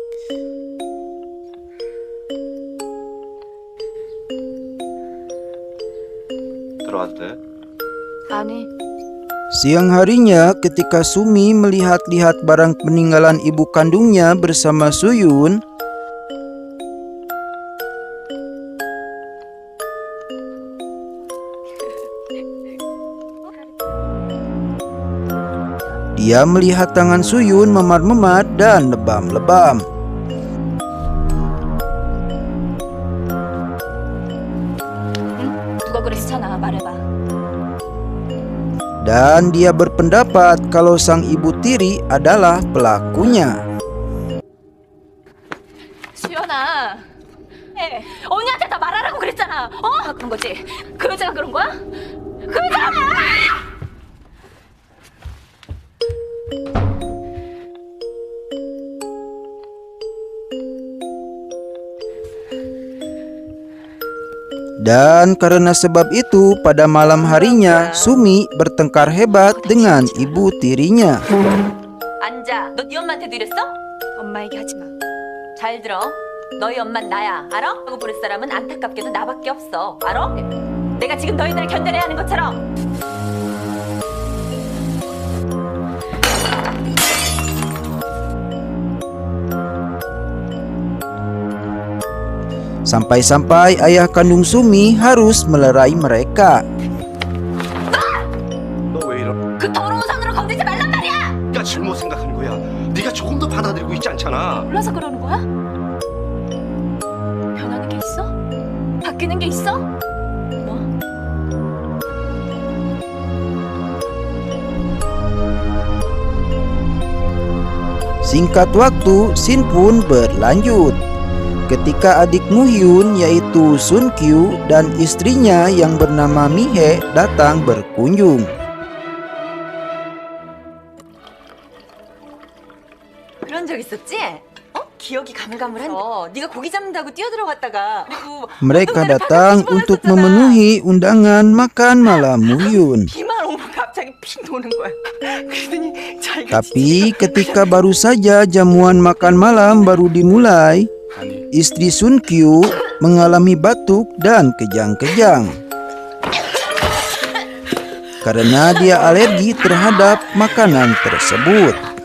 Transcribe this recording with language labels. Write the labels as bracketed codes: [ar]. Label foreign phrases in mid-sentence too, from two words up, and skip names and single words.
[ko] 들어가도 돼? 아니. [id] Siang harinya ketika Sumi melihat-lihat barang peninggalan ibu kandungnya bersama Suyun, dia melihat tangan Suyun memar-memar dan lebam-lebam. [ko] 누가 그랬잖아. 말해봐. [id] Dan dia berpendapat kalau sang ibu tiri adalah pelakunya. [ko] 수연아. 언니한테 다 말하라고 그랬잖아. 그런 거지. 그 여자가 그런 거야? 그 여자가 [id] Dan karena sebab itu pada malam harinya Sumi bertengkar hebat dengan ibu tirinya. [ko] 앉아. 너 네 엄마한테도 이랬어? 엄마 얘기하지 마. 잘 들어. 너희 엄만 나야. 알아? 하고 부를 사람은 안타깝게도 나밖에 없어. 알아? 내가 지금 너희들을 견뎌내야 하는 것처럼. [id] Sampai-sampai ayah kandung Sumi harus melerai mereka. [ko] 너 왜 이러? 그 더러운 손으로 건들지 말란 말이야. 네가 잘못 생각하는 거야. 네가 조금 더 받아들이고 있지 않잖아. 몰라서 그러는 거야? 변하는 게 있어? 바뀌는 게 있어? 뭐? [id] Singkat waktu, scene pun berlanjut. Ketika adik Muhyun yaitu Sun Kyu dan istrinya yang bernama Mihe datang berkunjung. [ko] 그런 적 있었지? 기억이 가물가물한데. 네가 고기 잡는다고 뛰어들어갔다가 그리고 [id] Mereka datang untuk memenuhi undangan makan malam Muhyun. [ko] 비만 오면 갑자기 핑 도는 거야. 그러더니 자기가 [id] Tapi ketika baru saja jamuan makan malam baru dimulai, [ko] 아니, [id] istri Sun Kyu mengalami batuk dan kejang-kejang karena dia alergi terhadap makanan tersebut.